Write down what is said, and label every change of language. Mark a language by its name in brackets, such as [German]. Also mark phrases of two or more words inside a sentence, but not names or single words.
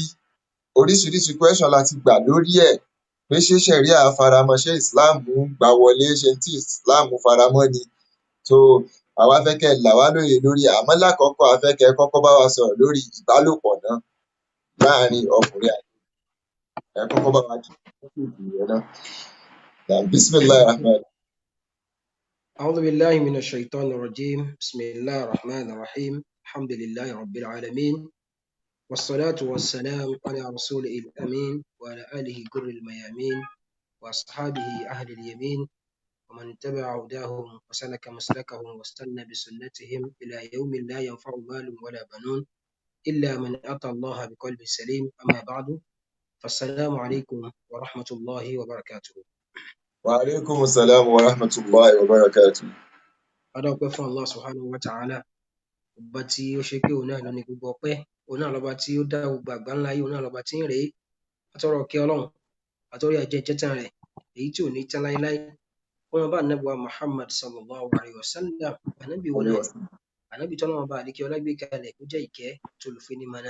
[Yoruba] Oríṣiríṣi question la ti gbà lórí ẹ̀ pé ṣé ṣẹ̀ríà faramọ́, ṣé Islam gbà wọlé, ṣé tí Islam faramọ́ ni. So àwa fẹ́ kẹ́ ẹ là wá lóye lórí ẹ̀. Àmọ́ lákọ̀ọ́kọ́ a fẹ́ kẹ́ ẹ kọ́kọ́ bá wa sọ̀rọ̀ lórí ìbálòpọ̀ náà láàrin ọkùnrin àti ẹ kọ́kọ́ bá wa kí ìyẹn náà. [Arabic] بسم الله الرحمن الرحيم. أعوذ بالله من الشيطان الرجيم. بسم الله الرحمن الرحيم. الحمد لله رب العالمين، والصلاة والسلام على رسوله الأمين وعلى آله جر الميامين وأصحابه أهل اليمين ومن تبع هداهم وسلك مسلكهم واستنى بسنتهم إلى يوم لا ينفع مال ولا بنون إلا من أتى الله بقلب سليم. أما بعد، فالسلام عليكم ورحمة الله وبركاته. وعليكم السلام ورحمة الله وبركاته. [Yoruba] Adọ́pẹ́ fún Allah [Arabic] سبحانه وتعالى, [Yoruba] ọba tí ó ṣe pé òun náà ló ní gbogbo ọpẹ́, òun náà lọ́ba tí ó dá gbogbo àgbáńlá ayé, òun náà lọ́ba tí ń rèé. Atọ́rọ̀ kí Ọlọ́run àtọ́rí àjẹjẹtàn rẹ̀ èyí tí ò ní tán láéláé fún ọba ànábì wa Muhammad [Arabic] صلى الله عليه وسلم. [Yoruba] Ànábì wọn náà, ànábì tọ́lọ́run ọba àlékè ọlá gbé kalẹ̀ kó jẹ́ ìkẹ́ tó lùfẹ́ ní mọ́nà.